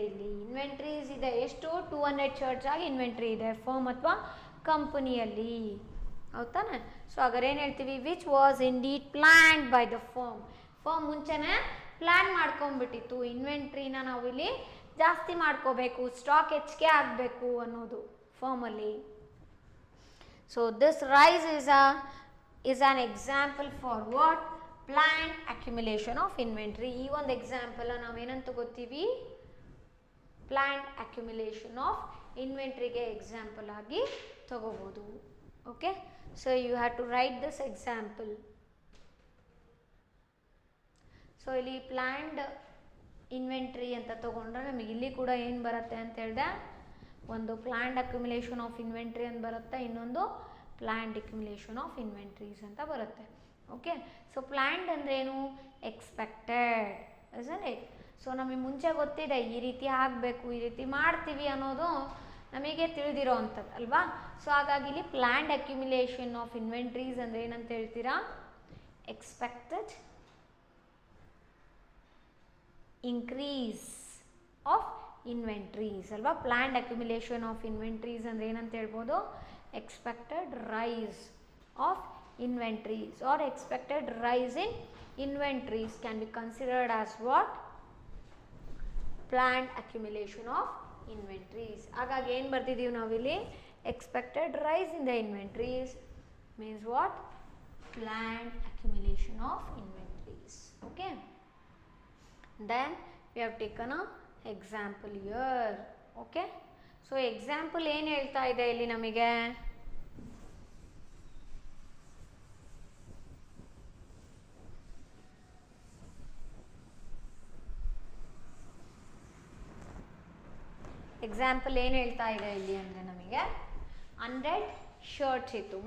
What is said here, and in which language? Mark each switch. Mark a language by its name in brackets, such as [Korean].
[Kannada] ಇಲ್ಲಿ ಇನ್ವೆಂಟ್ರೀಸ್ ಇದೆ ಎಷ್ಟು? 200 ಶರ್ಟ್ಸ್ ಆಗಿ ಇನ್ವೆಂಟ್ರಿ ಇದೆ ಫರ್ಮ್ ಅಥವಾ ಕಂಪನಿಯಲ್ಲಿ, ಹೌದು ತಾನೆ? ಸೊ ಹಾಗಾದ್ರೆ ಏನು ಹೇಳ್ತೀವಿ? [English] Which was indeed planned by the firm. [Kannada] Firm ಮುಂಚೆನೇ ಪ್ಲ್ಯಾನ್ ಮಾಡ್ಕೊಂಡ್ಬಿಟ್ಟಿತ್ತು, ಇನ್ವೆಂಟ್ರಿನ ನಾವು ಇಲ್ಲಿ ಜಾಸ್ತಿ ಮಾಡ್ಕೋಬೇಕು, ಸ್ಟಾಕ್ ಹೆಚ್ಚಿಗೆ ಆಗಬೇಕು ಅನ್ನೋದು ಫರ್ಮಲ್ಲಿ. [English] So this rise is an example for what? Planned accumulation of inventory. [Kannada] ಈ ಒಂದು ಎಕ್ಸಾಂಪಲ್ ನಾವೇನಂತ ತಗೋತೀವಿ? ಪ್ಲ್ಯಾನ್ಡ್ ಅಕ್ಯುಮುಲೇಷನ್ ಆಫ್ ಇನ್ವೆಂಟ್ರಿಗೆ ಎಕ್ಸಾಂಪಲ್ ಆಗಿ ತಗೋಬೋದು. [English] Okay, so you have to write this example. [Kannada] So ಇಲ್ಲಿ ಪ್ಲ್ಯಾನ್ಡ್ ಇನ್ವೆಂಟ್ರಿ ಅಂತ ತಗೊಂಡ್ರೆ ನಮಗೆ ಇಲ್ಲಿ ಕೂಡ ಏನು ಬರುತ್ತೆ ಅಂತ ಹೇಳಿದೆ? ಒಂದು ಪ್ಲ್ಯಾನ್ಡ್ ಅಕ್ಯುಮುಲೇಷನ್ ಆಫ್ ಇನ್ವೆಂಟ್ರಿ ಅಂತ ಬರುತ್ತೆ, ಇನ್ನೊಂದು ಪ್ಲ್ಯಾನ್ಡ್ ಅಕ್ಯುಮುಲೇಷನ್ ಆಫ್ ಇನ್ವೆಂಟ್ರೀಸ್ ಅಂತ ಬರುತ್ತೆ. [English] Okay, so planned ಅಂದ್ರೇನು? Expected, isn't it? [Kannada] ಸೊ ನಮಗೆ ಮುಂಚೆ ಗೊತ್ತಿದೆ ಈ ರೀತಿ ಆಗಬೇಕು, ಈ ರೀತಿ ಮಾಡ್ತೀವಿ ಅನ್ನೋದು ನಮಗೆ ತಿಳಿದಿರೋ ಅಂಥದ್ದು ಅಲ್ವಾ. ಸೊ ಹಾಗಾಗಿ ಇಲ್ಲಿ ಪ್ಲ್ಯಾನ್ಡ್ ಅಕ್ಯುಮುಲೇಷನ್ ಆಫ್ ಇನ್ವೆಂಟ್ರೀಸ್ ಅಂದರೆ ಏನಂತ ಹೇಳ್ತೀರಾ? [English] Expected increase of inventories ಅಲ್ವಾ. [Kannada] ಪ್ಲ್ಯಾನ್ಡ್ ಅಕ್ಯುಮುಲೇಷನ್ ಆಫ್ ಇನ್ವೆಂಟ್ರೀಸ್ ಅಂದರೆ ಏನಂತ ಹೇಳ್ಬೋದು? [English] Expected rise of inventories or expected rise in inventories can be considered as what? Planned accumulation of inventories. [Kannada] ಹಾಗಾಗಿ ಏನು ಬರ್ತಿದ್ದೀವಿ ನಾವಿಲ್ಲಿ? [English] expected rise in the inventories means what? Planned accumulation of inventories. Okay, then we have taken a example here. [Kannada] Okay, so example ಏನು ಹೇಳ್ತಾ ಇದೆ ಇಲ್ಲಿ ನಮಗೆ? Example ಏನು ಹೇಳ್ತಾ ಇದೆ ಇಲ್ಲಿ ಅಂದರೆ ನಮಗೆ 100 ಶರ್ಟ್ಸ್ ಇತ್ತು.